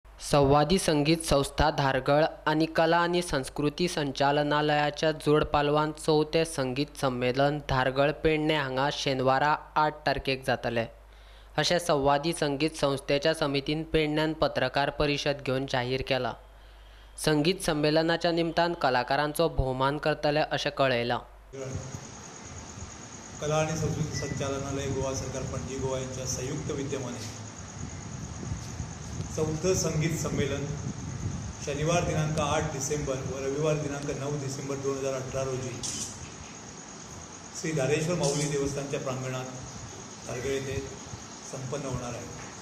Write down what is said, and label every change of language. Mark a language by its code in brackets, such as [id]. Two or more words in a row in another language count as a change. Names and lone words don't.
[kok] संवादी संगीत संस्था धारगळ आणि कला आणि संस्कृती संचालनालयाच्या जोडपालवान चवथें संगीत संमेलन धारगळ पेडणे हांगा शेनवारा 8 तारखेक जातलें अशें संवादी संगीत संस्थेच्या समितीन पेडण्यान पत्रकार परिशद घेवन जाहीर केलां। संगीत संमेलनाच्या निमतान कलाकारांचो भोवमान करतले अशें कळयलां। [mr] कला आणि संस्कृती संचालनालय गोवा सरकार पणजी गोवा यांच्या संयुक्त विद्यमाने चौथं संगीत संमेलन शनिवार दिनांक 8 डिसेंबर व रविवार दिनांक 9 डिसेंबर 2018 रोजी श्री धारेश्वर माऊली देवस्थानच्या प्रांगणात धारगळ येथे संपन्न होणार आहे।